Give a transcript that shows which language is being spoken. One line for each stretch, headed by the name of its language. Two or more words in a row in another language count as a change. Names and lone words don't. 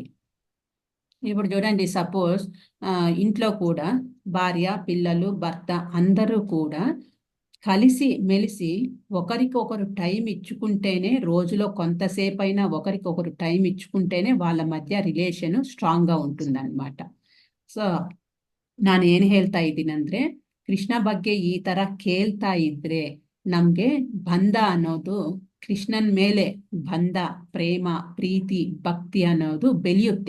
Telugu: ఇప్పుడు చూడండి, సపోజ్ ఇంట్లో కూడా భార్య, పిల్లలు, భర్త అందరూ కూడా కలిసి మెలిసి ఒకరికొకరు టైం ఇచ్చుకుంటేనే, రోజులో కొంతసేపు అయినా ఒకరికొకరు టైం ఇచ్చుకుంటేనే వాళ్ళ మధ్య
English: relation strong
Telugu: ఉంటుందన్నమాట.
Kannada: ಸೊ ನಾನು ಏನು ಹೇಳ್ತಾ ಇದ್ದೀನಂದ್ರೆ, ಕೃಷ್ಣ ಬಗ್ಗೆ ಈ ತರ ಕೇಳ್ತಾ ಇದ್ರೆ ನಮ್ಗೆ ಬಂಧ ಅನ್ನೋದು, ಕೃಷ್ಣನ್ ಮೇಲೆ ಬಂಧ, ಪ್ರೇಮ, ಪ್ರೀತಿ, ಭಕ್ತಿ ಅನ್ನೋದು ಬೆಳೆಯುತ್ತೆ.